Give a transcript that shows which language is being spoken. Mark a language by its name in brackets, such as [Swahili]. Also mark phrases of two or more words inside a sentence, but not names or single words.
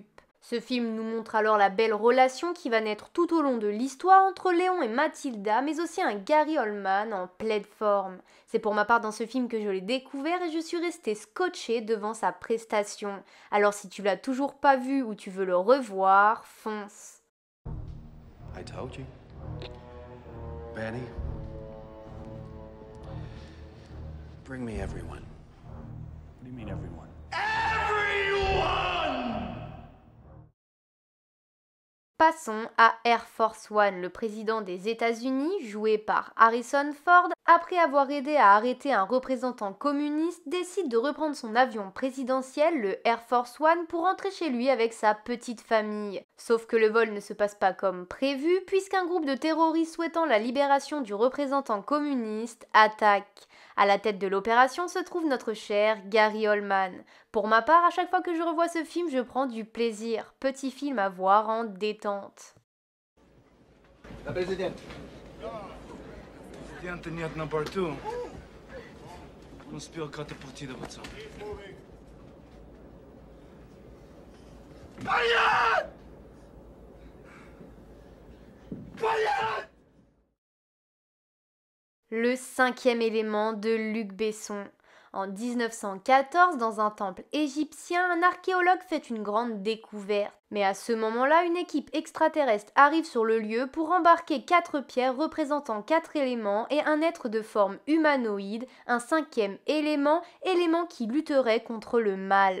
[French] Ce film nous montre alors la belle relation qui va naître tout au long de l'histoire entre Léon et Mathilda, mais aussi un Gary Oldman en pleine forme. C'est pour ma part dans ce film que je l'ai découvert et je suis restée scotchée devant sa prestation. Alors si tu l'as toujours pas vu ou tu veux le revoir, fonce. [English] I told you. Betty, bring me everyone. What do you mean, everyone? [French] Passons à Air Force One. Le président des États-Unis, joué par Harrison Ford, après avoir aidé à arrêter un représentant communiste, décide de reprendre son avion présidentiel, le Air Force One, pour rentrer chez lui avec sa petite famille. Sauf que le vol ne se passe pas comme prévu, puisqu'un groupe de terroristes souhaitant la libération du représentant communiste attaque. À la tête de l'opération se trouve notre cher Gary Oldman. Pour ma part, à chaque fois que je revois ce film, je prends du plaisir. Petit film à voir en détente. [German] Herr Präsident. [Russian] Президента нет на борту. Он успел катапультироваться. Понятно! Понятно! [French] Le cinquième élément de Luc Besson. En 1914, dans un temple égyptien, un archéologue fait une grande découverte. Mais à ce moment-là, une équipe extraterrestre arrive sur le lieu pour embarquer 4 pierres représentant 4 éléments et un être de forme humanoïde, un cinquième élément, élément qui lutterait contre le mal.